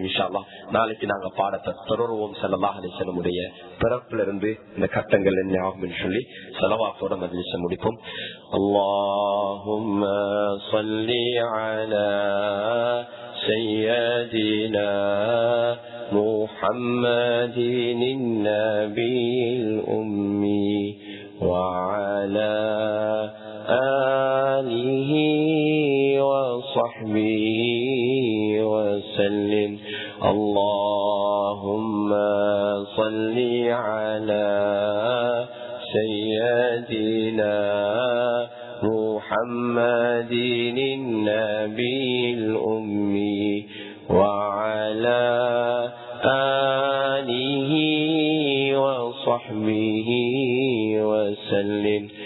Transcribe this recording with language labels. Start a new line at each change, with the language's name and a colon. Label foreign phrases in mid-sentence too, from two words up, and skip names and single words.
Arabic: إن شاء الله
Tamil: நாளைக்கு நாங்க பாடத்தை தொடருவோம்.
Arabic: صلى الله عليه وسلم
Tamil: உடைய பிறப்புல இருந்து இந்த கட்டங்கள் என்ன ஆகும் சொல்லி ஸலவாத்தோட மஜ்லிஸை முடிப்போம்.
Arabic: اللهم صل على سيدنا محمد النبي الأمي وعلى آله وصحبه وسلم. اللهم صل على سيدنا محمد النبي الأمي وعلى آله وصحبه وسلم.